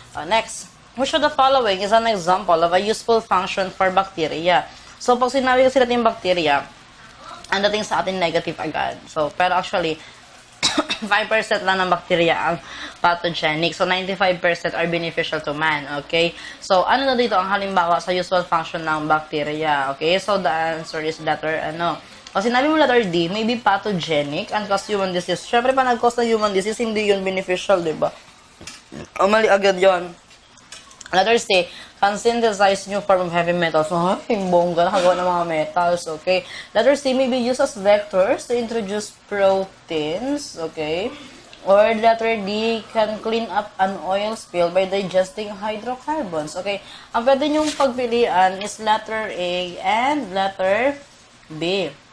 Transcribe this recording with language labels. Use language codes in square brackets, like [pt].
[en] Next, which of the following is an example of a useful function for bacteria? [tl] So, pag sinabi kasi natin yung bacteria, ang dating sa atin negative agad. So, pero actually, 5% lang ng bacteria ang pathogenic. [en] So, 95% are beneficial to man. Okay? [tl] So, ano na dito ang halimbawa sa [en] useful function [tl] ng bacteria? Okay? [en] So, the answer is letter, [tl] Kasi sinabi mo [en] letter D, may be pathogenic and cause human disease. [tl] Siyempre, pa nag-cause ng human disease, hindi yun beneficial, diba? O, mali agad yun. [en] Letter C, can synthesize new form of heavy metals. [tl] Ay, bongga, nakagawa ng mga metals, okay? [en] Letter C may be used as vectors to introduce proteins, okay? Or letter D, can clean up an oil spill by digesting hydrocarbons, okay? [tl] Ang pwede nyong pagpilian is [en] letter A and letter B.